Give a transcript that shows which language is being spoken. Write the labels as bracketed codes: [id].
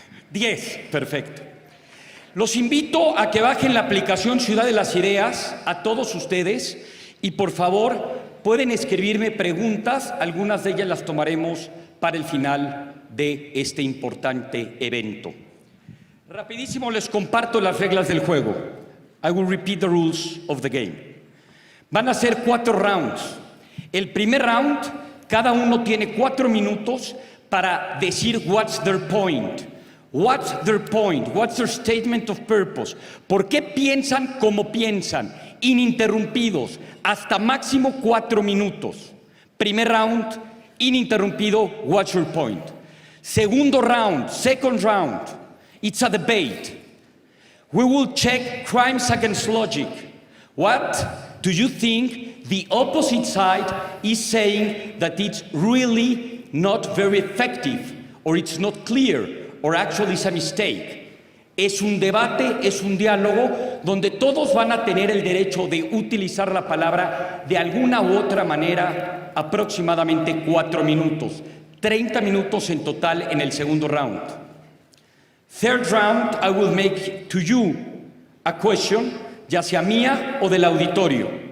[es] 10, perfecto. Los invito a que bajen la aplicación Ciudad de las Ideas a todos ustedes y por favor pueden escribirme preguntas, algunas de ellas las tomaremos para el final de este importante evento. Rapidísimo les comparto las reglas del juego. [en] I will repeat the rules of the game. [es] Van a ser 4 rounds. El primer round, cada uno tiene 4 minutos para decir [en] what's their point. What's their point? What's their statement of purpose? [es] ¿Por qué piensan como piensan? Ininterrumpidos, hasta máximo 4 minutos. Primer round, ininterrumpido, [en] what's your point? [es] Segundo round, [en] second round, it's a debate. We will check crimes against logic. What do you think the opposite side is saying that it's really not very effective, or it's not clear, or actually it's a mistake? [es] Es un debate, es un diálogo donde todos van a tener el derecho de utilizar la palabra de alguna u otra manera, aproximadamente 4 minutos. 30 minutos en total en el segundo round. [en] Third round, I will make to you a question, [es] ya sea mía o del auditorio.